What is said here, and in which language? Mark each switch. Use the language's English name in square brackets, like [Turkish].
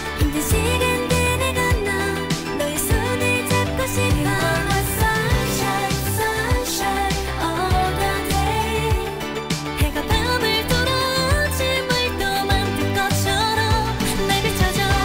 [Korean] 힘든 시간들을 건너 너의 손을 잡고 싶어. [English] You are my sunshine, sunshine all the day. [Korean] 해가 밤을 돌아 아침을 또 만든 것처럼 날 비춰줘.